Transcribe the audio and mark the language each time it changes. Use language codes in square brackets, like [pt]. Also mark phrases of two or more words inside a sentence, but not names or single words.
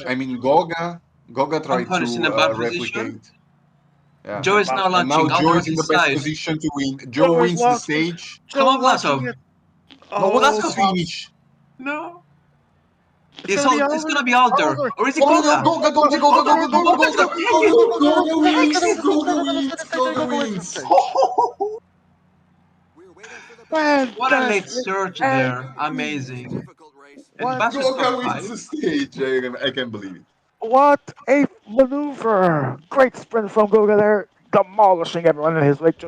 [en] I mean, Goga tried Pompon is in to a bad position. replicate. Yeah. Joe and is now And now launching Joe Alder is at in the his best side. position to win. Joe Joe is wins the launching. stage. Come Joe on, launching Blaso. it. No, what's Oh, the Blaso. finish? No. it's gonna be It's Alder. gonna be Alder. Alder. Or is it No, no, no, Goga? Goga, Goga, Goga, Alder. Goga, Goga, Goga's Goga. gonna take it! Oh, Goga Takes wins! it! Goga wins! Goga Goga wins the wins! stage. We're waiting for the battle to What a begin. late Fantastic. surge And there. It's a Amazing. difficult race. And what Basso is top Goga wins 5. the stage. I can't believe it. what a maneuver! Great sprint from Goga there, demolishing everyone in his wake.